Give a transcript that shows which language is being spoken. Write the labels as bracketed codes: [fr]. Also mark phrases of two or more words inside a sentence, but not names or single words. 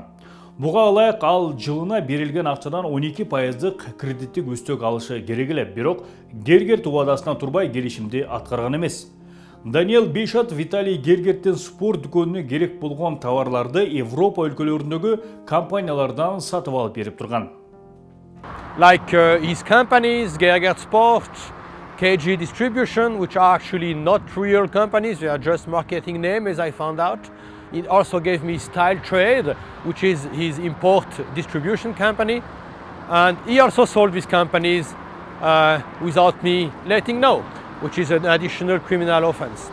[ky] Буга ылайык ал жылына берилген акчадан 12% кредиттик үстөк алышы керек эле, бирок Гергерт убадасынан турбай келишимди аткарган эмес. Даниэл Бейшат Виталий Гергерттин спорт дүкөнүнө керек болгон товарларды Европа өлкөлөрүндөгү компаниялардан сатып алып берип турган. [en] Like his companies, Gergert Sport, KG Distribution, which are actually not real companies, they are just marketing name, as I found out. It also gave me Style Trade, which is his import distribution company. And he also sold these companies without me letting know, which is an additional criminal offense.